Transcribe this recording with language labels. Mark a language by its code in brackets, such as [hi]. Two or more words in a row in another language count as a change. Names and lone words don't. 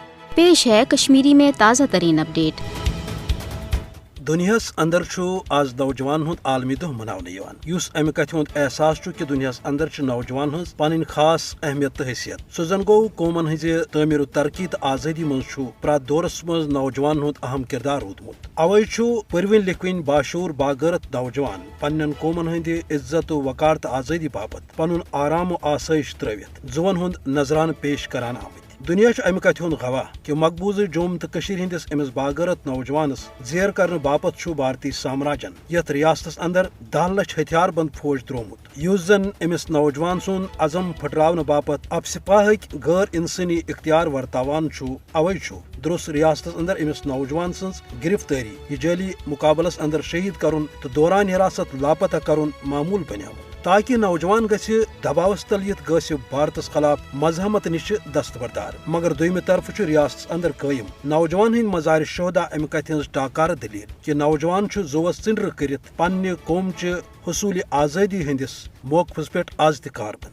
[ur] پیش ہے کشمیری میں تازہ ترین اپڈیٹ۔ [ks] دنیاس اندر آز نوجوان ہند عالمی دہ مناؤن اس امہ کتھ ہند احساس کہ دنیاس اندر نوجوان ہز پن خاص اہمیت تو حیثیت سہ زن گو قومن ہز تعمیر و ترقی تو آزادی مز پرات دورس مز نوجوان ہند اہم کردار رودمت اوے پرون لکھوین باشعور باغیرت نوجوان پنن قومن ہند عزت و وقار تو آزادی باپت پن آرام و آسائش ترویت زون ہند نظرانہ پیش کران آمت۔ دنیا امہ کتھ ہند گواہ کہ مقبوض جوم تو ہندس امس باغیرت نوجوانس زیر کرنے باپت بھارتی سامراجن یت ریاستس اندر 10 لچھ ہتھیار بند فوج ترومت اس زن امس نوجوان سن عزم پھٹراؤن باپت اب سپاہک غیر انسانی اختیار ورتاوان اوے درست ریاستس اندر امس نوجوان سنز گرفتاری یہ جعلی مقابلس اندر شہید کرن تو دوران حراست لاپتہ کرن معمول بنیامت تاکہ نوجوان گھہ دباوس تل یت گھس بھارتس خلاف مزاحمت نش دستبردار مگر دویمہ طرف ریاستس اندر قائم نوجوان ہند مزار شہدا امہ کتھ ہز ٹاکار دلیل کہ نوجوان زوس ژنڈر کرت پنہ قوم چہ حصول آزادی ہندس موقفس پہ آز کاربند۔